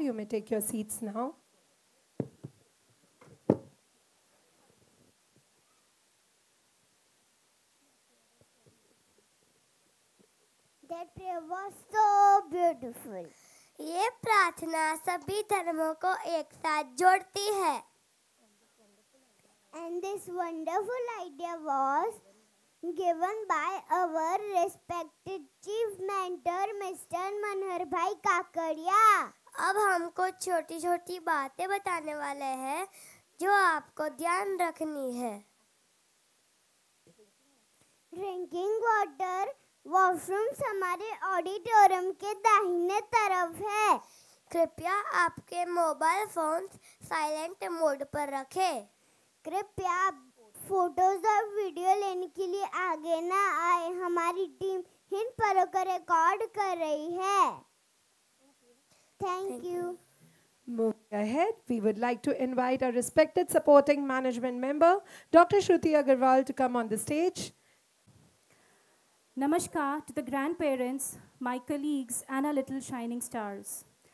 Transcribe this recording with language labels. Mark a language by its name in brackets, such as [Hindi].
[English] You may take your seats now. That prayer was so beautiful. [Hindi] ये प्रार्थना सभी धर्मों को एक साथ जोड़ती है. [English] And this wonderful idea was given by our respected chief mentor Mr. Manohar Bhai Kakadia. [Hindi] अब हमको छोटी छोटी बातें बताने वाले हैं जो आपको ध्यान रखनी है. ड्रिंकिंग वाटर वॉशरूम्स हमारे ऑडिटोरियम के दाहिने तरफ है. कृपया आपके मोबाइल फोन्स साइलेंट मोड पर रखें. कृपया फोटोज और वीडियो लेने के लिए आगे ना आए. हमारी टीम इन पलों को रिकॉर्ड कर रही है. [English] Thank you. Moving ahead, we would like to invite our respected supporting management member, Dr. Shruti Agarwal, to come on the stage. Namaskar to the grandparents, my colleagues, and our little shining stars.